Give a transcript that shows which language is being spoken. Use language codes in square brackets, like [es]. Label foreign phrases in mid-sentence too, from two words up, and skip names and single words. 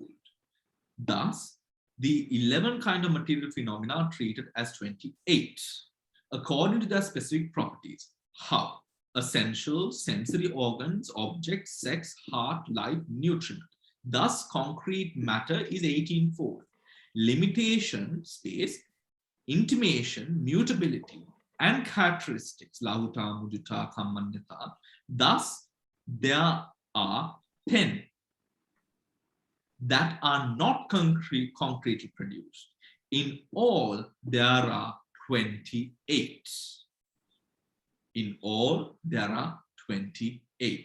[en] Thus, the 11 kind of material phenomena are treated as 28, according to their specific properties. How? Essential, sensory organs, objects, sex, heart, life, nutriment. Thus, concrete matter is 18-fold. Limitation, space, intimation, mutability, and characteristics, [pi] lahuta, mudita, kammanyata. [en] Thus, there are 10 that are not concretely produced. In all, there are 28. In all, there are 28.